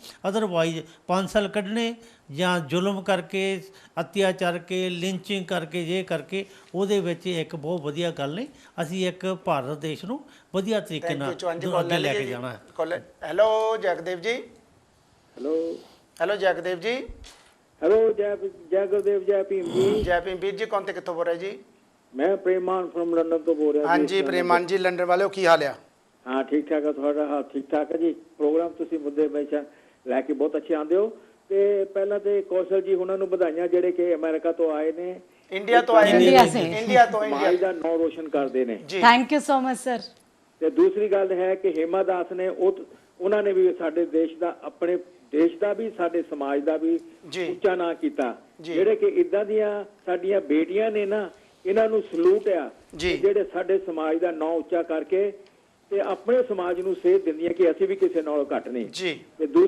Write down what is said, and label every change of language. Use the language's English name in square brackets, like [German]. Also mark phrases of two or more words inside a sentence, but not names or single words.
[Punjabi] ਅਦਰਵਾਈਜ਼ 5 ਸਾਲ ਕੱਢਣੇ ਜਾਂ ਜ਼ੁਲਮ ਕਰਕੇ, ਅਤਿਆਚਾਰ ਕੇ, ਲਿੰਚਿੰਗ ਕਰਕੇ, ਜੇ ਕਰਕੇ, ਉਹਦੇ ਵਿੱਚ ਇੱਕ ਬਹੁਤ ਵਧੀਆ ਗੱਲ ਨਹੀਂ। ਅਸੀਂ ਇੱਕ ਭਾਰਤ ਦੇਸ਼ ਨੂੰ ਵਧੀਆ ਤਰੀਕੇ ਨਾਲ ਅੱਗੇ ਲੈ ਕੇ ਜਾਣਾ ਹੈ। ਹੈਲੋ ਜਗਦੇਵ ਜੀ। ਹੈਲੋ ਜਗਦੇਵ ਜੀ। ਹੈਲੋ ਜੈ ਗੁਰੂਦੇਵ, ਜੈ ਭੀਮ ਜੀ। ਜੈ ਭੀਮ। ਵੀਰ ਜੀ ਕੌਣ ਥੇ, ਕਿੱਥੋਂ ਬੋਲ ਰਹੇ ਜੀ? ਮੈਂ ਪ੍ਰੇਮਾਨ ਫ੍ਰੌਮ ਲੰਦਨ ਤੋਂ ਬੋਲ ਰਿਹਾ। ਹਾਂ ਜੀ ਪ੍ਰੇਮਾਨ ਜੀ, ਲੰਦਨ ਵਾਲੇ ਹੋ, ਕੀ ਹਾਲ ਹੈ? ਹਾਂ ਠੀਕ ਠਾਕ ਹੈ, ਥੋੜ੍ਹਾ ਹਾਂ ਠੀਕ ਠਾਕ ਹੈ ਜੀ। ਪ੍ਰੋਗਰਾਮ ਤੁਸੀਂ ਮੁੱਦੇ ਹਮੇਸ਼ਾ ਲੈਕੇ ਬਹੁਤ ਅੱਛੇ ਆਂਦੇ ਹੋ। ਤੇ ਪਹਿਲਾ ਤੇ ਕੌਸ਼ਲ ਜੀ ਹੁਣਾਂ ਨੂੰ ਬਧਾਈਆਂ ਜਿਹੜੇ ਕਿ ਅਮਰੀਕਾ ਤੋਂ ਆਏ ਨੇ, ਇੰਡੀਆ ਤੋਂ ਆਏ ਨੇ, ਇੰਡੀਆ ਤੋਂ ਸਮਾਜ ਦਾ ਨਾਂ ਰੋਸ਼ਨ ਕਰਦੇ ਨੇ ਜੀ। [English] Thank you so much sir. [Punjabi] ਤੇ ਦੂਸਰੀ ਗੱਲ ਹੈ ਕਿ ਹੇਮਾ ਦਾਸ ਨੇ ਉਹਨਾਂ ਨੇ ਵੀ ਸਾਡੇ ਦੇਸ਼ ਦਾ, ਆਪਣੇ ਦੇਸ਼ ਦਾ ਵੀ, ਸਾਡੇ ਸਮਾਜ ਦਾ ਵੀ ਉੱਚਾ ਨਾਂ ਕੀਤਾ। ਜਿਹੜੇ ਕਿ ਇਦਾਂ ਦੀਆਂ ਸਾਡੀਆਂ ਬੇਟੀਆਂ ਨੇ ਨਾ, ਇਹਨਾਂ ਨੂੰ ਸਲੂਟ ਆ ਜਿਹੜੇ ਸਾਡੇ ਸਮਾਜ ਦਾ ਨਾਂ ਉੱਚਾ ਕਰਕੇ ਤੇ ਆਪਣੇ ਸਮਾਜ ਨੂੰ ਸੇਧ ਦਿੰਦੀਆਂ ਕਿ ਅਸੀਂ ਵੀ ਕਿਸੇ ਨਾਲੋਂ ਘੱਟ ਨਹੀਂ।